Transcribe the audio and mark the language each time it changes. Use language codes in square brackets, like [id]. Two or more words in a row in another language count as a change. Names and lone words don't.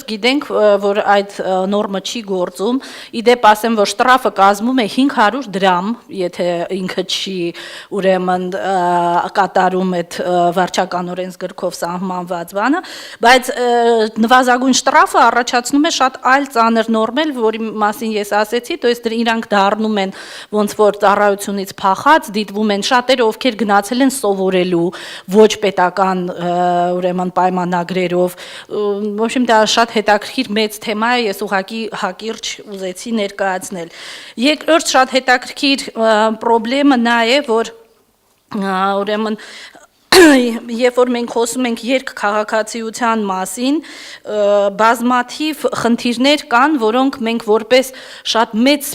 [hy] գիտենք, որ այդ նորմը չի գործում, իդեպ ասեմ, որ շտրաֆը կազմում է 500 դրամ, եթե ինքը չի ուրեմն կատարում այդ վարչական օրենսգրքով սահմանված բանը, բայց նվազագույն շտրաֆը առաջացնում է շատ այլ ծանր նորմեր, որի մասին ես ասեցի, [ru] то есть [hy] իրանք դառնում են ոնց որ ծառայությունից փախած, դիտվում են շատերը, ովքեր գնացել են սովորելու ոչ պետական ուրեմն պայմանագրերով, [ru] в общем դա [hy] շատ հետաքրքիր մեծ թեմա է, ես ուղղակի հակիրճ ուզեցի ներկայացնել։ Երկրորդ շատ հետաքրքիր խնդրեմը նա է, որ ուրեմն երբ որ մենք խոսում ենք երկքաղաքացիության մասին, բազմաթիվ խնդիրներ կան, որոնք մենք որպես շատ մեծ